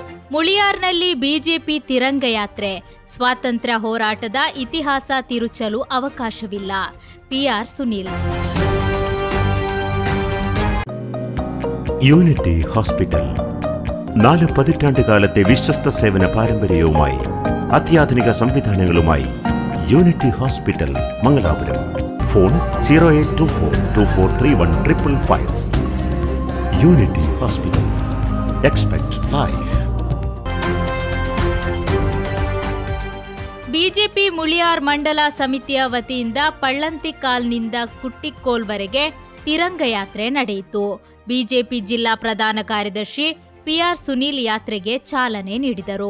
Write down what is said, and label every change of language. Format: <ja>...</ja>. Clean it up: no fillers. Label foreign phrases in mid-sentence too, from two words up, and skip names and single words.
<kn>ಮುಳಿಯಾರ್ನಲ್ಲಿ ಬಿಜೆಪಿ ತಿರಂಗ ಯಾತ್ರೆ, ಸ್ವಾತಂತ್ರ್ಯ ಹೋರಾಟದ ಇತಿಹಾಸ ತಿರುಚಲು ಅವಕಾಶವಿಲ್ಲ.</kn> <ml>PR സുനിൽ. യൂണിറ്റി ഹോസ്പിറ്റൽ 4 പതിറ്റാണ്ടുകാലത്തെ വിശ്വസ്ത സേവന പാരമ്പര്യവുമായി അത്യാധുനിക സംവിധാനങ്ങളുമായി യൂണിറ്റി ഹോസ്പിറ്റൽ മംഗലാപുരം. ഫോൺ 0824243155. യൂണിറ്റി ഹോസ്പിറ്റൽ.</ml> <en>Expect Life.</en> <kn>ಬಿಜೆಪಿ ಮುಳಿಯಾರ್ ಮಂಡಲ ಸಮಿತಿಯ ವತಿಯಿಂದ ಪಳ್ಳಂತಿಕಾಲ್ನಿಂದ ಕುಟ್ಟಿಕ್ಕೋಲ್ವರೆಗೆ ತಿರಂಗ ಯಾತ್ರೆ ನಡೆಯಿತು. ಬಿಜೆಪಿ ಜಿಲ್ಲಾ ಪ್ರಧಾನ ಕಾರ್ಯದರ್ಶಿ PR ಸುನಿಲ್ ಯಾತ್ರೆಗೆ ಚಾಲನೆ ನೀಡಿದರು.</kn>